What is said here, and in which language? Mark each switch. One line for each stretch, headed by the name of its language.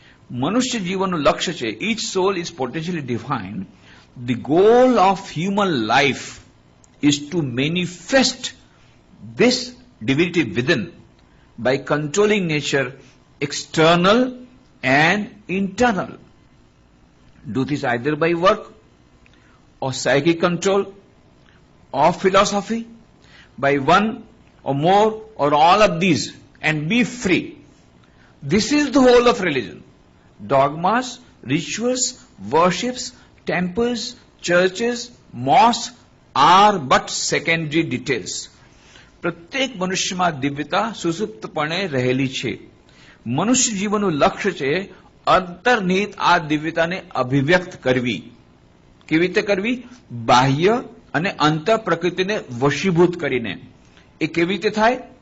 Gujarati: મનુષ્ય જીવનનું લક્ષ્ય છે.
English: Each soul is potentially divine. The goal of human life is to manifest this divinity within by controlling nature, external and internal. Do this either by work or psychic control or philosophy, by one or more or all of these, and be free. This is the whole of religion. Dogmas, rituals, worships, temples, churches, mosques are but secondary details.
Gujarati: પ્રત્યેક મનુષ્યમાં દિવ્યતા સુસુપ્તપણે રહેલી છે. મનુષ્ય જીવનનું લક્ષ્ય છે અંતર્નિહિત આ દિવ્યતાને અભિવ્યક્ત કરવી. કેવી રીતે કરવી? બાહ્ય અને અંતઃ પ્રકૃતિને વશીભૂત કરીને. એ કેવી રીતે થાય?